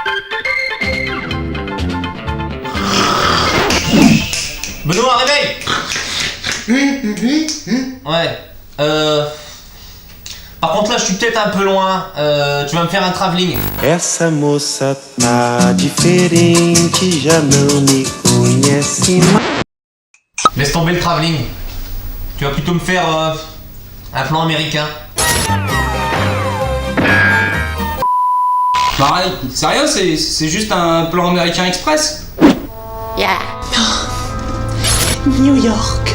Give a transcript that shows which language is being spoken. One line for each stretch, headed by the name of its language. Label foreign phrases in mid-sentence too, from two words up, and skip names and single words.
French: Benoît, réveille. Ouais. Par contre là, je suis peut-être un peu loin. Tu vas me faire un travelling.
Portuguese: Essa moça tá diferente, já não me conhece mais.
French: Laisse tomber le travelling. Tu vas plutôt me faire un plan américain. Pareil, sérieux, c'est juste un plan américain express.
English: Yeah. New York.